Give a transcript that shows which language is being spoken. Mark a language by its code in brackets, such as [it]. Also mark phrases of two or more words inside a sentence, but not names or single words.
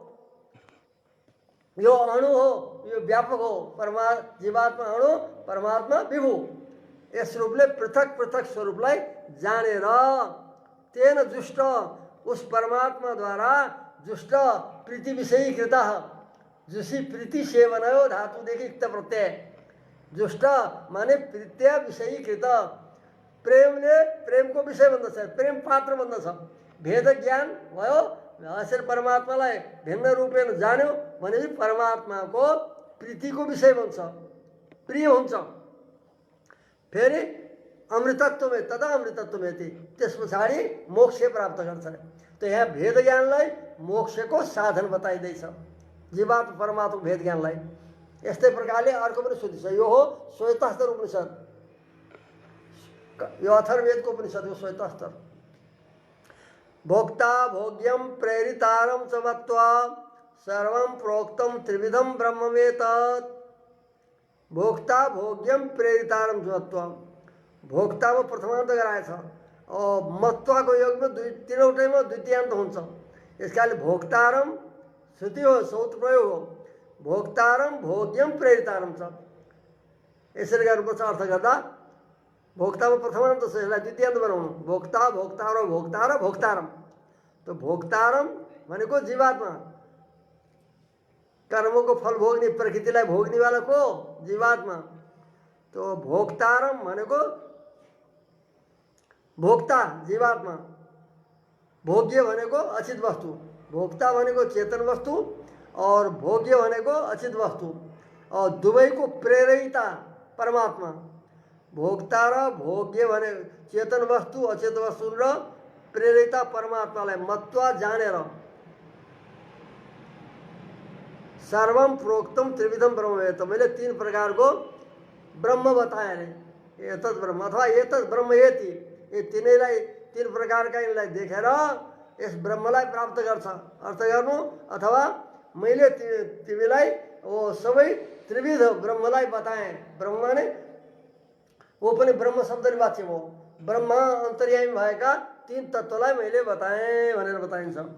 [ne] यो अणु हो, यो व्यापक हो, जीवात्मा अणु परमात्मा विभु, यस रूपले पृथक पृथक स्वरूपलाई जानेर [sa] तेन जुष्ट, [ne] उस परमात्मा द्वारा जुष्ट प्रीति विषयीकृत, जुसी प्रीति सेवनयो धातुदेखि युक्त प्रत्यय, जुष्ट माने [sa] प्रीत्या विषयीकृत, [ne] प्रेमले प्रेमको विषय बन्दछ, प्रेम पात्र बन्दछ। भेद ज्ञान भयो, यसरी परमात्मालाई भिन्न रूपेण जान्यो भनेपछि परमात्माको प्रीतिको विषय बन्छ, प्रिय हुन्छ। फेरि [sa] अमृतत्वमे तदा अमृतत्वमेति, [ne] त्यस पछाडि मोक्ष प्राप्त गर्छ। त यहाँ भेद ज्ञानलाई मोक्षको साधन बताइँदैछ, जीवात्मा परमात्मा भेद ज्ञानलाई। यस्तै प्रकारले अर्को पनि श्रुति छ, यो हो श्वेतास्तर उपनिषद, यो अथर्ववेदको उपनिषद हो श्वेतास्तर। [sa] भोक्ता भोग्यम प्रेरितारं च मत्वा सर्वं प्रोक्तं त्रिविधं ब्रह्ममेतत्। भोक्ता भोग्यम प्रेरितारं च मत्वा, [ne] भोक्तामा प्रथमान्त गराएछ और मत्वाको योगमा तीनवटैमा द्वितीयान्त हुन्छ। यसकाले भोक्तारं श्रुति हो, सौत प्रयोग हो, [sa] भोक्तारं भोग्यम प्रेरितारं च। [ne] यसरी गर्नुपर्छ अर्थ गर्दा, भोक्तामा प्रथमान्त छ, यसलाई द्वितीयान्त बनाउनु, [sa] भोक्ता भोक्तार भोक्तार भोक्तारम। [ne] तो भोक्तारम भनेको जीवात्मा, कर्मको फल भोग्ने, प्रकृतिलाई भोग्नेवाला को जीवात्मा। तो भोक्तारम भनेको भोक्ता जीवात्मा, भोग्य भनेको अचित वस्तु, भोक्ता भनेको चेतन वस्तु और भोग्य भनेको अचित वस्तु, और दुवैको प्रेरिता परमात्मा। भोक्ता र भोग्य भने चेतन वस्तु अचेत वस्तु र प्रेरिता परमात्मालाई मत्वा जानेर [sa] सर्वम प्रोक्तम त्रिविधम ब्रह्म। [ne] तो मैले तीन प्रकार को ब्रह्म बताए रे, [sa] एतत् ब्रह्म अथवा एतत् ब्रह्म एति, [ne] ये तीनैलाई तीन प्रकारका यिनलाई देखेर यस ब्रह्मलाई प्राप्त गर्छ अर्थ गर्नु, अथवा मैले तिमीलाई वो सबै त्रिविध ब्रह्मलाई बताएँ। ब्रह्म ने वो पनि ब्रह्म शब्दले वाच्य हो, ब्रह्म अन्तर्यामी भएका तीन तत्त्वलाई मैले बताएँ भनेर बताइन्छ।